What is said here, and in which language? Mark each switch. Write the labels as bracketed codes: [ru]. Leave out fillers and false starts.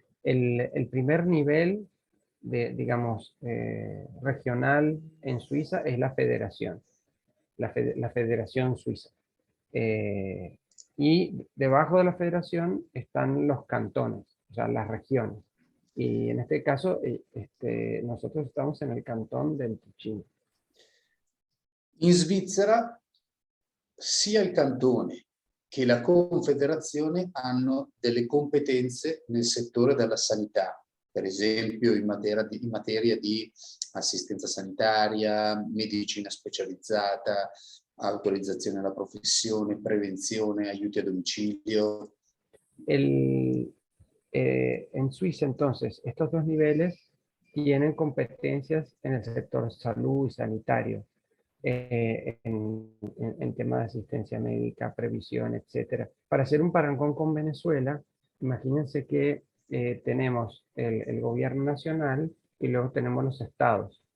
[es] El primer nivel digamos, regional en Suiza es la federación, la federación suiza. Y debajo de la federación están los cantones, o sea, las regiones. Y en este caso, nosotros estamos en el cantón del Ticino. [it] In Svizzera sia il cantone che la Confederazione hanno delle competenze nel settore della sanità, per esempio in materia di assistenza sanitaria, medicina specializzata, autorizzazione alla profesión, prevenzione, aiuti a domicilio. [es] En Suiza, entonces, estos dos niveles tienen competencias en el sector salud y sanitario, en temas de asistencia médica, previsión, etcétera. Para hacer un parangón con Venezuela, imagínense que tenemos el gobierno nacional y luego tenemos los estados.